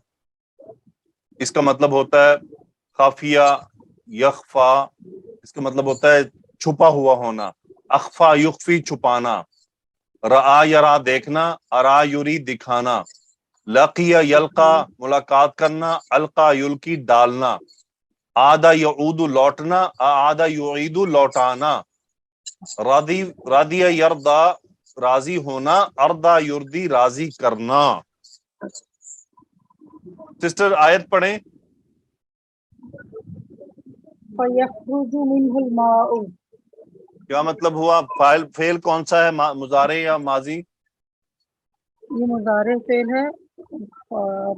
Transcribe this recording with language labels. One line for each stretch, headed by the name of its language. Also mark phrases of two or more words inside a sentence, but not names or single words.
Urdu: اس کا مطلب ہوتا ہے
Arabic: خافیہ، یخفا،
Urdu: اس کا مطلب ہوتا ہے چھپا ہوا ہونا.
Arabic: اخفا یخفی چھپانا. رآ یرا دیکھنا، ارا یری دکھانا. لقی یلقا
Urdu: ملاقات کرنا،
Arabic: القا یلقی ڈالنا. عاد یعود लौटना, عاد یعید लौटाना, راضی رضیَ یرضیٰ
Urdu: راضی ہونا,
Arabic: أرضى يرضي
Urdu: راضی کرنا. سسٹر آیت پڑھیں.
Arabic: فيخرج منه الماء.
Urdu: کیا مطلب ہوا? فاعل فعل کون سا ہے، مضارع یا ماضی? یہ مضارع فعل ہے اور